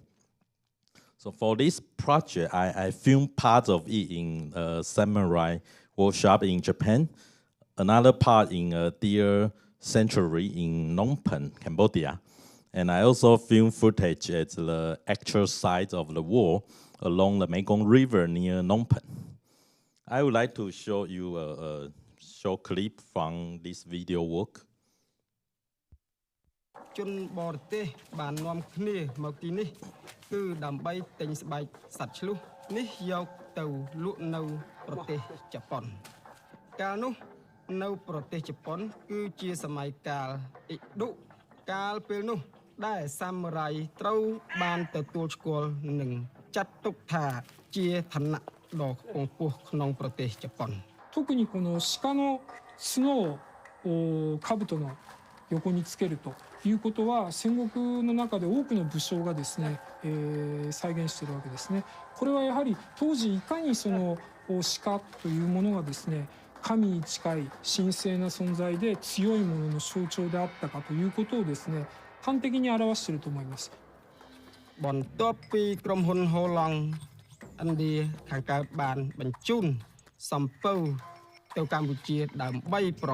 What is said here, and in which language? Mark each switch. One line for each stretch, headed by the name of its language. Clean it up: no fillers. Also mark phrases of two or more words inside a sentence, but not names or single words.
English: So for this project, I filmed part of it in a samurai workshop in Japan, another part in a deer sanctuary in Phnom Penh, Cambodia. And I also filmed footage at the actual site of the war along the Mekong River near Phnom Penh. I would like to show you a short clip from this video work.
Khmer: ជនបរទេសបាននាំគ្នាមកទីនេះគឺដើម្បីទិញស្បែកសត្វឆ្លុះនេះយកទៅលក់នៅប្រទេសជប៉ុនកាលនោះនៅប្រទេសជប៉ុនគឺជាសម័យកាលអ៊ីឌុកាលពេលនោះដែលសាមរ៉ៃត្រូវបានទទួលស្គាល់និងចាត់ទុកថាជាឋានៈដ៏ខ្ពង់ខ្ពស់ក្នុងប្រទេសជប៉ុន
Japanese: 特にこの鹿の角を兜の横につけるということは戦国の中で多くの武将がですね、再現しているわけですね。これはやはり当時いかにその鹿というものがですね神に近い神聖な存在で強いものの象徴であったかということをですね端的に表していると思います。
Khmer: បន្ទាប់ពីក្រុមហ៊ុនហូឡង់ឥណ្ឌាខាងកើតបានបញ្ជូនសំពៅទៅកម្ពុជាដើម្បីប្រ